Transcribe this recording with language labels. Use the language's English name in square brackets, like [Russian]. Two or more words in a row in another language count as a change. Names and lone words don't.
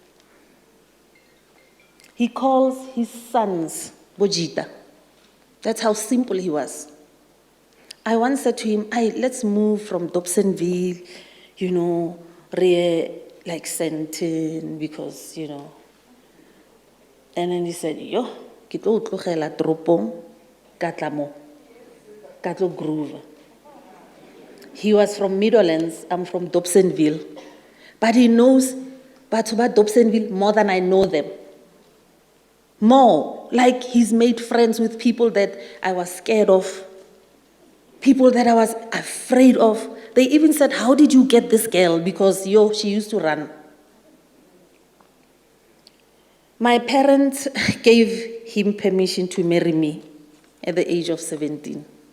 [English] He calls his sons Bojita. That's how simple he was. I once said to him, let's move from Dobsonville, like Sentin, because, And then he said, [Southern Sotho] yo, ke tlo tlogela toropong, ka tla mo, ka tlo groove. [English] He was from Meadowlands, I'm from Dobsonville. But he knows [Southern Sotho] batho ba [English] Dobsonville more than I know them. More, like he's made friends with people that I was scared of, people that I was afraid of. They even said, how did you get this girl? Because, she used to run. My parents gave him permission to marry me at the age of 17.